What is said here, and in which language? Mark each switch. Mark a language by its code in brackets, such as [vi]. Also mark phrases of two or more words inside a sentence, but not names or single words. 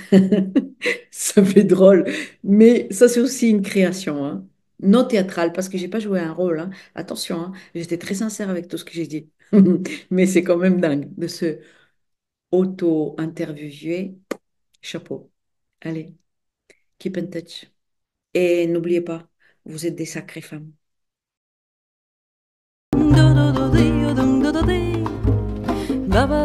[fr] Ça fait drôle. Mais ça, c'est aussi une création, hein. Non théâtrale, parce que j'ai pas joué un rôle, hein. Attention, hein. J'étais très sincère avec tout ce que j'ai dit. Mais c'est quand même dingue de se auto-interviewer. Chapeau. Allez. [en] Keep in touch. [fr] Et n'oubliez pas, vous êtes des sacrées femmes. Do do do dee, do do do dee. Ba ba